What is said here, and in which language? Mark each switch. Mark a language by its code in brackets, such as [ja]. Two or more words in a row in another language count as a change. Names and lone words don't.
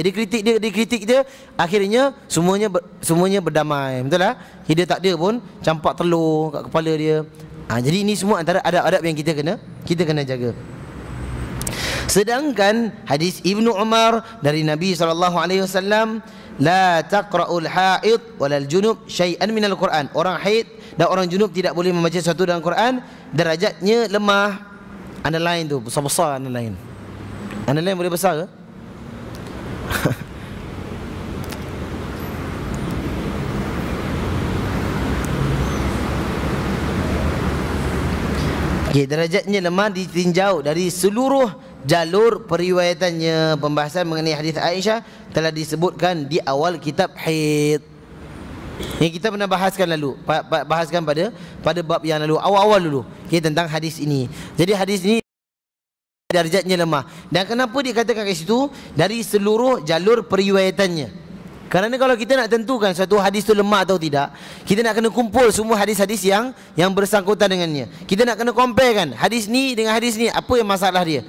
[ms] Dia kritik dia, akhirnya semuanya berdamai. Betul tak? Dia tak ada pun campak telur kat kepala dia. Jadi ini semua antara adab-adab yang kita kena jaga. Sedangkan hadis Ibnu Umar dari Nabi SAW, [ar] لا تقرأ الحائض ولا الجنب شيئا من القرآن. [id] Orang haid dan orang junub tidak boleh membaca sesuatu dalam Quran, derajatnya lemah. [ms] Underline tu, besar-besar underline. Underline boleh besar ke? [id] Okay, derajatnya lemah ditinjau dari seluruh jalur periwayatannya. Pembahasan mengenai hadis Aisyah telah disebutkan di awal kitab haid. [ms] Yang kita pernah bahaskan lalu, bahaskan pada bab yang lalu, awal-awal dulu, tentang hadis ini. Jadi hadis ini darjatnya lemah. Dan kenapa dikatakan kat situ dari seluruh jalur periwayatannya? Kerana kalau kita nak tentukan satu hadis tu lemah atau tidak, kita nak kena kumpul semua hadis-hadis yang bersangkutan dengannya. Kita nak kena compare kan hadis ni dengan hadis ni, apa yang masalah dia.